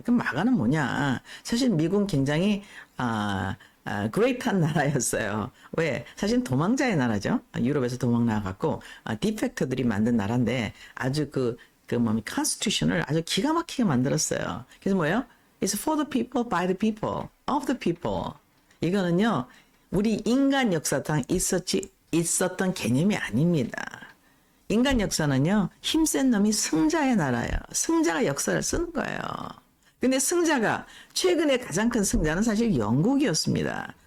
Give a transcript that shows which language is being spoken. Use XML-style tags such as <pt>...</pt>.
<ko>그럼 마가는 뭐냐? 사실 미국은 굉장히 그레이트한 나라였어요. 왜? 사실 도망자의 나라죠. 유럽에서 도망 나와갖고 디펙터들이 만든 나라인데 아주 컨스티튜션을 아주 기가 막히게 만들었어요. 그래서 뭐예요?</ko> <en>It's for the people, by the people, of the people.</en> <ko>이거는요, 우리 인간 역사상 있었던 개념이 아닙니다. 인간 역사는요, 힘센 놈이 승자의 나라예요. 승자가 역사를 쓰는 거예요. 근데 승자가 최근에 가장 큰 승자는 사실 영국이었습니다.</ko>